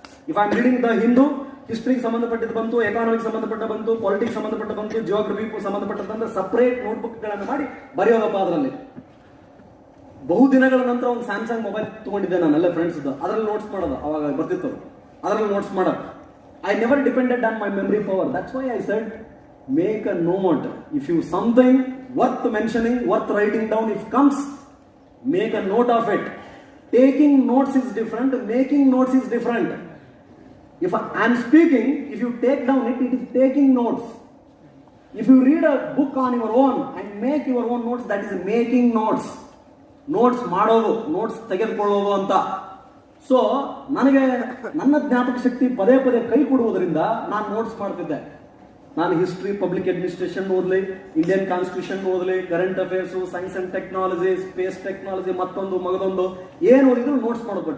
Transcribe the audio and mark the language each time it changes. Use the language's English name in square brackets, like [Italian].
[English] if I am reading the Hindu, [Kannada] ಹಿಸ್ಟ್ರಿಗೆ ಸಂಬಂಧಪಟ್ಟಿದ್ದು ಬಂತು, economic ಸಂಬಂಧಪಟ್ಟ ಬಂತು, ಪಾಲಿಟಿಕ್ಸ್ ಸಂಬಂಧಪಟ್ಟ ಬಂತು, ಜಿಯೋಗ್ರಫಿ ಸಂಬಂಧಪಟ್ಟಂದ್ರೆ ಸಪರೇಟ್ ನೋಟ್ಬುಕ್ಗಳನ್ನು ಮಾಡಿ ಬರೆಯೋದಪ್ಪ. ಅದರಲ್ಲಿ ಬಹುದಿನಗಳ ನಂತರ ಒಂದು ಸ್ಯಾಮ್ಸಂಗ್ ಮೊಬೈಲ್ ತಗೊಂಡಿದ್ದೆ ನಾನೆಲ್ಲ ಫ್ರೆಂಡ್ಸ್, ಅದರಲ್ಲಿ ನೋಟ್ಸ್ ಮಾಡೋದು, ಅವಾಗ ಬರ್ತಿತ್ತು, ಅದರಲ್ಲಿ ನೋಟ್ಸ್ ಮಾಡೋದು. [English] I never depended on my memory power. That's why I said, make a note. If you something worth mentioning, worth writing down, if comes, make a note of it. Taking notes is different, making notes is different. If I am speaking, if you take down it is taking notes. If you read a book on your own and make your own notes, that is making notes. [Kannada] Notes ಮಾಡೋದು, notes ತೆಗೆದುಕೊಳ್ಳೋದು ಅಂತ. So ನನಗೆ ನನ್ನ ಜ್ಞಾಪಕ ಶಕ್ತಿ ಪದೇ ಪದೇ ಕೈ ಕೊಡುವುದರಿಂದ ನಾನು ನೋಟ್ಸ್ ಮಾಡ್ತಿದ್ದೆ. ನಾನು ಹಿಸ್ಟ್ರಿ, ಪಬ್ಲಿಕ್ ಅಡ್ಮಿನಿಸ್ಟ್ರೇಷನ್ ಓದಲಿ, ಇಂಡಿಯನ್ ಕಾನ್ಸ್ಟಿಟ್ಯೂಷನ್ ಓದಲಿ, current affairs, science and technology, space technology, ಮತ್ತೊಂದು ಮಗದೊಂದು ಏನು ಓದಿದ್ರು ನೋಟ್ಸ್ ಮಾಡೋದು.